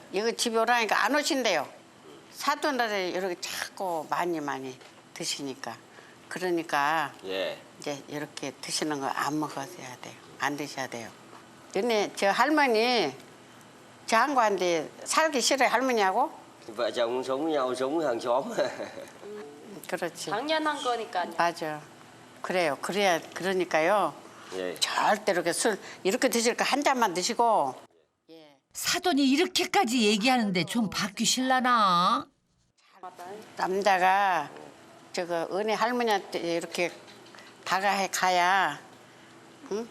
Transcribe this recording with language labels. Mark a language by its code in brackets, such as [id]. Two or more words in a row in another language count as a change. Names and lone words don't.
[ko] 이거 집에 오라니까 안 오신대요. 사돈들이 이렇게 자꾸 많이 드시니까. 그러니까 예. 이제 이렇게 드시는 거 안 먹어야 돼요. 안 드셔야 돼요. 근데 저 할머니 저 한국한테 살기 싫어요, 할머니하고? [vi] Vợ chồng sống với nhau, sống hàng xóm. [ko] 그렇지. 당연한 거니까요. 맞아. 그래요. 그러니까요. 예. 절대 이렇게 술 이렇게 드실 거 한 잔만 드시고. 사돈이 이렇게까지 얘기하는데 좀 바뀌실라나? 남자가 저거 은혜 할머니한테 이렇게 다가가야 응?